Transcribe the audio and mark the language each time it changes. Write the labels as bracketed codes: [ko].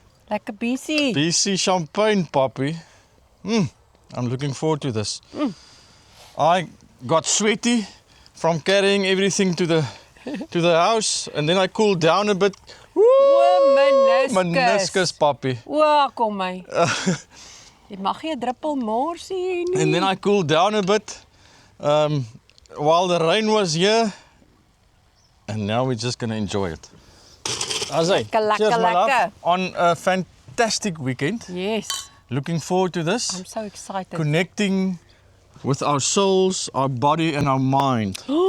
[en] Like a BC. BC champagne, puppy. I'm looking forward to this. I got sweaty from carrying everything to the house, and then I cooled down a bit. Meniscus. Meniscus, puppy. [af] Wow, kom my. Jy mag nie 'n druppel mors hê nie. [en] And then I cooled down a bit while the rain was here, and now we're just gonna enjoy it. Azay, [af] Lekker, [en] cheers, my love. [af] lekker. [en] On a fantastic weekend. Yes. Looking forward to this. I'm so excited. Connecting with our souls, our body, and our mind.